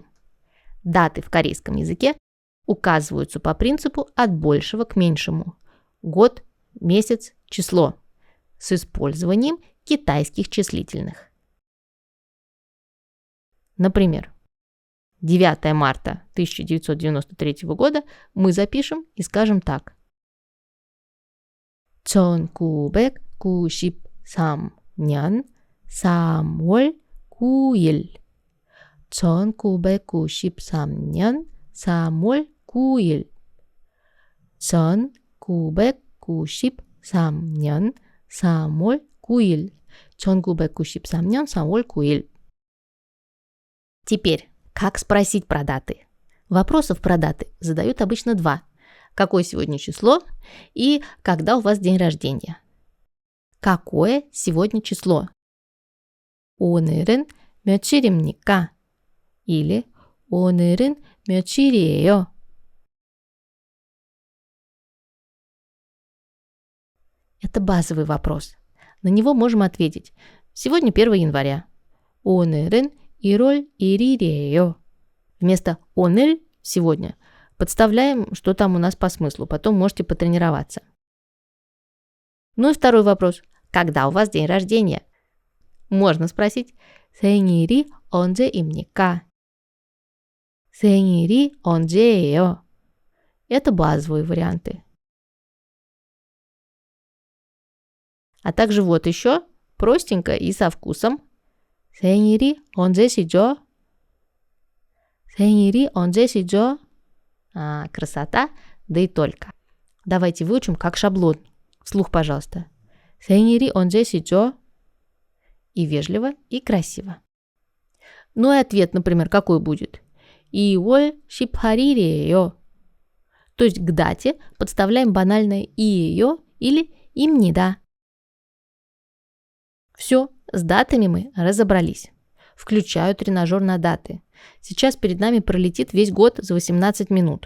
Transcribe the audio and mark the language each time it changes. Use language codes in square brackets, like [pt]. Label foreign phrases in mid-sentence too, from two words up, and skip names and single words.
[ru] Даты в корейском языке указываются по принципу от большего к меньшему. Год, месяц, число. С использованием китайских числительных. Например, 9 марта 1993 года мы запишем и скажем так. [ko] 1993년 3월 9일. 1993년 3월 9일. 1993년 3월 9일. 1993년 3월 9일. [ru] Теперь, как спросить про даты? Вопросов про даты задают обычно два. Какое сегодня число и когда у вас день рождения? Какое сегодня число? [ko] 오늘은 며칠입니까? Или 오늘은 며칠이에요? [ru] Это базовый вопрос. На него можем ответить. Сегодня 1 января. [ko] 오늘은 1월 1일이에요. [ru] Вместо 오늘 сегодня подставляем, что там у нас по смыслу. Потом можете потренироваться. Ну и второй вопрос. Когда у вас день рождения? Можно спросить [ko] 생일이 언제입니까? 생일이 언제예요? [ru] Это базовые варианты. А также вот еще простенько и со вкусом. [ko] 생일이 언제시죠? 생일이 언제시죠? [ru] Красота, да и только. Давайте выучим как шаблон. Вслух, пожалуйста. [ko] 생일이 언제시죠? [ru] И вежливо, и красиво. Ну и ответ, например, какой будет? [ko] 2월 18일이에요. [ru] То есть к дате подставляем банальное «иеё» или «имнида». Все, с датами мы разобрались. Включаю тренажер на даты. Сейчас перед нами пролетит весь год за 18 минут.